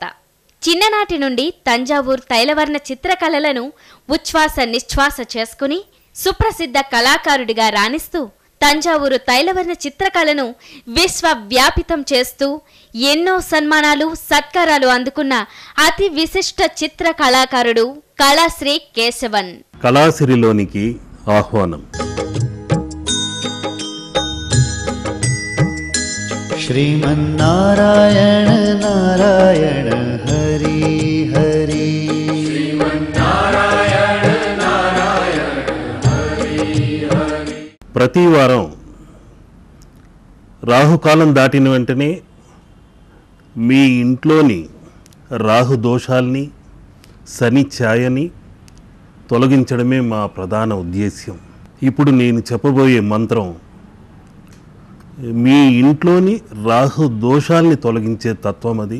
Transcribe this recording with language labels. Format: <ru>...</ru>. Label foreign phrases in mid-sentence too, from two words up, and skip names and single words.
<te>చిన్ననాటి నుండి తంజావూరు తైలవర్ణ చిత్రకళలను ఉచ్ఛ్వాస నిశ్వాస చేసుకుని సుప్రసిద్ధ కళాకారుడిగా రాణిస్తూ తంజావూరు తైలవర్ణ చిత్రకళను విశ్వవ్యాపితం చేస్తూ ఎన్నో సన్మానాలు, సత్కారాలు అందుకున్న అతి విశిష్ట చిత్ర కళాకారుడు కళాశ్రీ కేశవన్. కళాశ్రీలోనికి ఆహ్వానం.</te> <sa>श्रीमन्नारायण नारायण हरि हरि श्रीमन्नारायण नारायण हरि हरि।</sa> <te>ప్రతి వారం రాహుకాలం దాటిన వెంటనే మీ ఇంట్లోని రాహు దోషాల్ని, శని ఛాయని తొలగించడమే మా ప్రధాన ఉద్దేశ్యం. ఇప్పుడు నేను చెప్పబోయే మంత్రం మీ ఇంట్లోని రాహు దోషాల్ని తొలగించే తత్వం అది.</te>